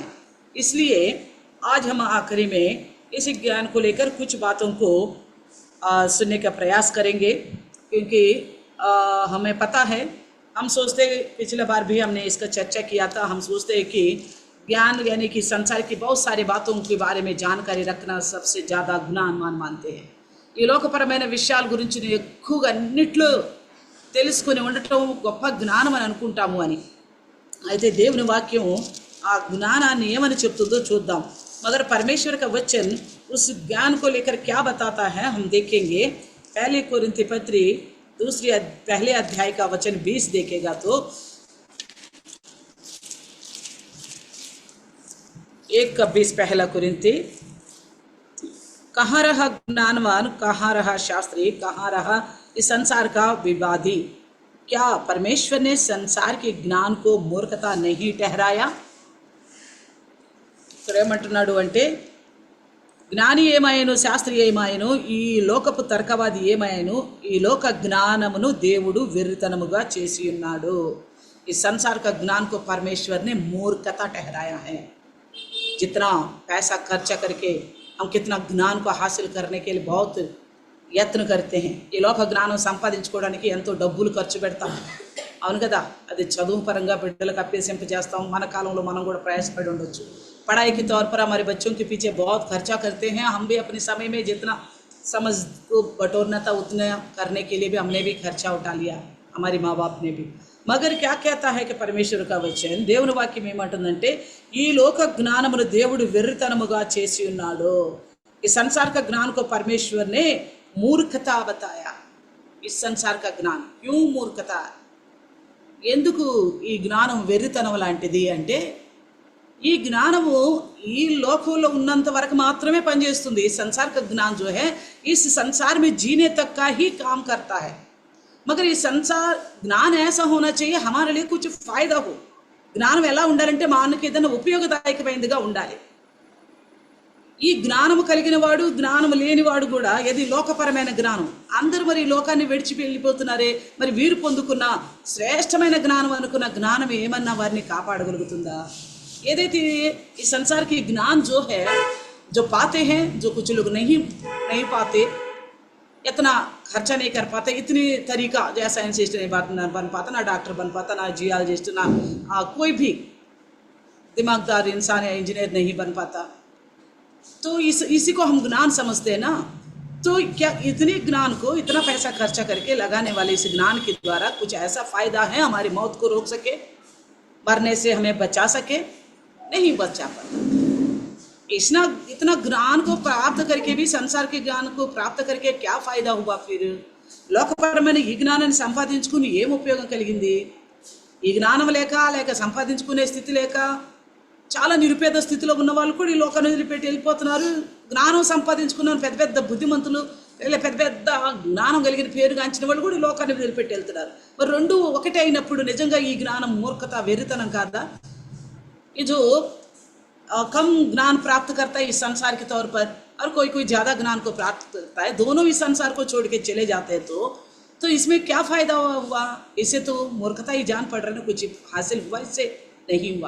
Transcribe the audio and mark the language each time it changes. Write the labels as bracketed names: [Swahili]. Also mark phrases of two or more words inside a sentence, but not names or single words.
[Hindi] इसलिए आज हम आखिरी में इस ज्ञान को लेकर कुछ बातों को सुनने का प्रयास करेंगे, क्योंकि हमें पता है, हम सोचते, पिछले बार भी हमने इसका चर्चा किया था, हम सोचते हैं कि ज्ञान यानी कि संसार की बहुत सारी बातों के बारे में जानकारी रखना सबसे ज़्यादा ज्ञान मानते हैं. [Telugu] ఈ లోకపరమైన విషయాల గురించి ఎక్కువగా అన్నిట్లో తెలుసుకొని ఉండటం గొప్ప జ్ఞానం అని అనుకుంటాము అని. అయితే దేవుని వాక్యం ఆ జ్ఞానాన్ని ఏమని చెప్తుందో చూద్దాం. [Hindi] मगर परमेश्वर का वचन उस ज्ञान को लेकर क्या बताता है हम देखेंगे. पहले कोरिन्थी पत्री पहले अध्याय का वचन 20 देखेगा तो 1:20 पहला कोरिन्थी, कहाँ रहा ज्ञानवान, कहाँ रहा शास्त्री, कहाँ रहा इस संसार का विवादी? क्या परमेश्वर ने संसार के ज्ञान को मूर्खता नहीं ठहराया? [Telugu] ఏమంటున్నాడు అంటే, జ్ఞాని ఏమాయను, శాస్త్రి ఏమాయను, ఈ లోకపు తర్కవాది ఏమాయను, ఈ లోక జ్ఞానమును దేవుడు వెర్రితనముగా చేసి ఉన్నాడు. [Hindi] ఈ संसार का ज्ञान को परमेश्वर ने मूर्खता ठहराया है. जितना पैसा खर्चा करके हम कितना ज्ञान को हासिल करने के लिए बहुत यत्न करते हैं. [Telugu] ఈ లోక జ్ఞానం సంపాదించుకోవడానికి ఎంతో డబ్బులు ఖర్చు పెడతాం, అవును కదా. అది చదువు పరంగా బిడ్డలకు అభ్యసింపజేస్తాం. మన కాలంలో మనం కూడా ప్రయాసపడి ఉండొచ్చు. [Hindi] पढ़ाई के तौर पर हमारे बच्चों के पीछे बहुत खर्चा करते हैं. हम भी अपने समय में जितना समझ को बटोरना था उतना करने के लिए भी हमने भी खर्चा उठा लिया, हमारे माँ बाप ने भी. मगर क्या कहता है कि परमेश्वर का वचन [Telugu] దేవుని వాక్యం ఏమంటుందంటే ఈ లోక జ్ఞానమును దేవుడు వెర్రితనముగా చేసి ఉన్నాడు. [Hindi] इस संसार का ज्ञान को परमेश्वर ने मूर्खता बताया. इस संसार का ज्ञान क्यों मूर्खता, [Telugu] ఎందుకు ఈ జ్ఞానం వెర్రితనం లాంటిది అంటే ఈ జ్ఞానము ఈ లోకంలో ఉన్నంత వరకు మాత్రమే పనిచేస్తుంది. [Hindi] ఈ संसार का ज्ञान जो है इस संसार में जीने तक का ही काम करता है. मगर ये संसार ज्ञान ऐसा होना चाहिए हमारे लिए कुछ फायदा हो. [Telugu] జ్ఞానం ఎలా ఉండాలంటే మనకి ఏదైనా ఉపయోగదాయకమైనదిగా ఉండాలి. ఈ జ్ఞానము కలిగిన వాడు జ్ఞానము లేనివాడు కూడా ఏది లోకపరమైన జ్ఞానం అందరూ మరి లోకాన్ని విడిచి వెళ్ళిపోతున్నారే, మరి వీరు పొందుకున్న శ్రేష్టమైన జ్ఞానం అనుకున్న జ్ఞానం ఏమన్నా వారిని కాపాడగలుగుతుందా? ఏదైతే ఈ [Hindi] संसार की ज्ञान जो है जो पाते हैं, जो कुछ लोग नहीं पाते, इतना खर्चा नहीं कर पाते, इतनी तरीका जैसा साइंटिस्ट नहीं बन पाता, ना डॉक्टर बन पाता, ना जियोलॉजिस्ट, ना कोई भी दिमागदार इंसान या इंजीनियर नहीं बन पाता. तो इसी को हम ज्ञान समझते हैं ना. तो क्या इतने ज्ञान को इतना पैसा खर्चा करके लगाने वाले इस ज्ञान के द्वारा कुछ ऐसा फायदा है हमारी मौत को रोक सके, मरने से हमें बचा सके? नहीं बचा पाता. इतना ज्ञान को प्राप्त करके भी संसार के ज्ञान को प्राप्त करके क्या फायदा हुआ? [Telugu] फिर లోకపరమైన ఈ జ్ఞానాన్ని సంపాదించుకుని ఏం ఉపయోగం కలిగింది? ఈ జ్ఞానం లేక సంపాదించుకునే స్థితి లేక చాలా నిరుపేద స్థితిలో ఉన్న వాళ్ళు కూడా ఈ లోకాన్ని వదిలిపెట్టి వెళ్ళిపోతున్నారు. జ్ఞానం సంపాదించుకున్న పెద్ద పెద్ద బుద్ధిమంతులు, పెద్ద పెద్ద జ్ఞానం కలిగిన పేరుగాంచిన వాళ్ళు కూడా ఈ లోకాన్ని వదిలిపెట్టి వెళ్తున్నారు. మరి రెండు ఒకటే అయినప్పుడు నిజంగా ఈ జ్ఞానం మూర్ఖత, వెర్రితనం కాదా? [Hindi] ये जो कम ज्ञान प्राप्त करता है इस संसार के तौर पर और कोई ज़्यादा ज्ञान को प्राप्त करता है, दोनों इस संसार को छोड़ के चले जाते हैं, तो इसमें क्या फ़ायदा हुआ? इससे तो मूर्खता ही जान पड़ रहा है, कुछ हासिल हुआ इससे नहीं हुआ.